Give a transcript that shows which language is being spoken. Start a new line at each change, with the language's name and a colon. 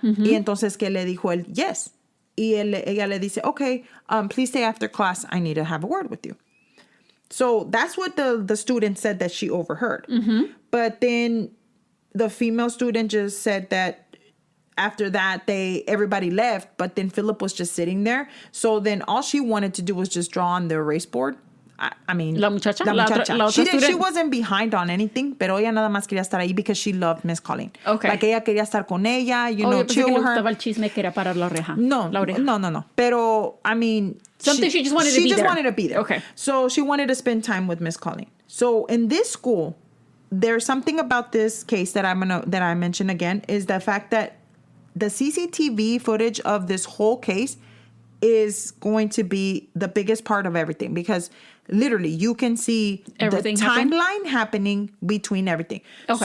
Spanish: Y entonces que le dijo él, yes. Y ella le dice,
English: okay, please stay after class. I need to have a word with you. So that's what the student said that she overheard. But then the female student just said that after that, everybody left, but then Phillip was just sitting there. So then all she wanted to do was just draw on the erase board. I mean,
Spanish: La muchacha.
English: She wasn't behind on anything,
Spanish: pero ella nada más quería estar ahí
English: because she loved Miss Colleen. Okay.
Spanish: Like ella quería estar con ella,
English: chill with her.
Spanish: Le gustaba el chisme que era parar la oreja.
English: No. Pero, I mean, she just wanted to be there. She just wanted to be there. Okay. So she wanted to spend time with Miss Colleen. So in this school, there's something about this case that I mention again, is the fact that the CCTV footage of this whole case is going to be the biggest part of everything, because literally you can see everything, the timeline happening between everything. Okay.